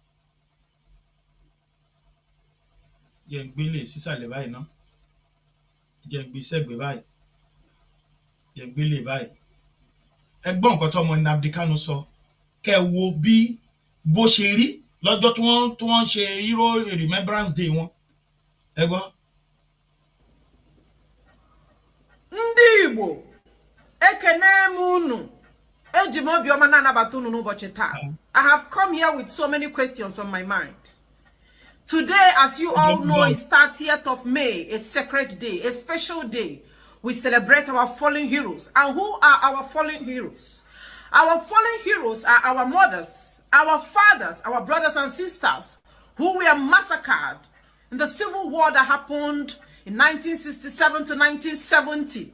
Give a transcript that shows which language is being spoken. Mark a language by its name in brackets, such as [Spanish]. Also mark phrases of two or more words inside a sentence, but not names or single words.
[Yoruba] Jẹ́ ń gbélé sísàlẹ̀ báyìí ná, jẹ́ ń gbé sẹ́gbẹ̀ẹ́ báyìí, jẹ́ ń gbélé báyìí. Ẹ gbọ́ nǹkan tí ọmọ Nnamdi Kanu sọ, kẹ́ wo bí bó ṣe rí lọ́jọ́ tí wọ́n ṣe Hero Remembrance Day wọn. Ẹ gbọ́. [Igbo] Ndị Igbo ekene m unu, eji m obiọma na-anabata unu n'ụbọchị taa. [English] I have come here with so many questions on my mind. Today, as you all know, is 30th of May, a sacred day, a special day. We celebrate our fallen heroes. And who are our fallen heroes? Our fallen heroes are our mothers, our fathers, our brothers and sisters who were massacred in the civil war that happened in 1967 to 1970.